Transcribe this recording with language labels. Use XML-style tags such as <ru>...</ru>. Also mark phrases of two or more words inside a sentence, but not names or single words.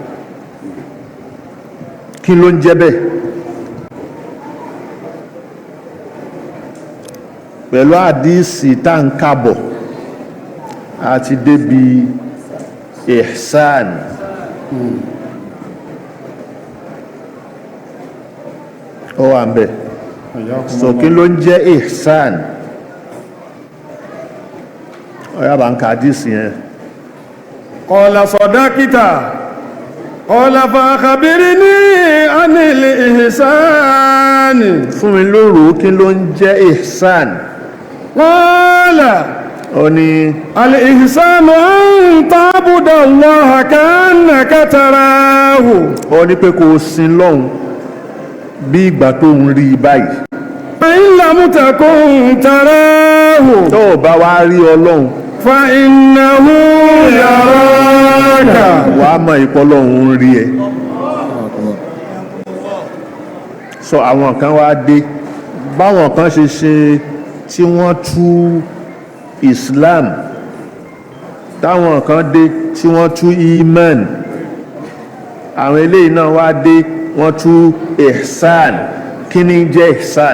<yo>kí ló ń jẹ́ bẹ́ẹ̀ pẹ̀lú àdísì tá ń kábọ̀ àti débi ihsan ó wà ń bẹ̀ so kí ló ń jẹ́ ihsan ọ̀yá bá ń ka àdísì yẹn</yo> <ar>Qala sadaqta. Qala fa akhbirni anil ihsani.</ar> <yo>fún mi lóòrò kí ló ń jẹ́ ihsan</yo> <ar>Qala</ar> <yo>ó ní</yo> <ar>al-ihsanu an ta'buda Allaha ka'annaka tarahu.</ar> <yo>ó ní pé kó o sin lọ́hun bí ìgbà tó ń rí báyìí</yo> <ar>Fa in lam takun tarahu</ar> <yo>tó o bá wá rí ọlọ́hun</yo> <ar>fa innahu yaraka.</ar> <yo>wà á mọ̀ ìpọ́lọ́hun ń rí ẹ so àwọn kan wá dé báwọn kan ṣe ṣe tí wọ́n tú Islam táwọn kan dé tí wọ́n tú iman àwọn eléyìí náà wá dé wọ́n tú ihsan kí ni jẹ́ ihsan</yo>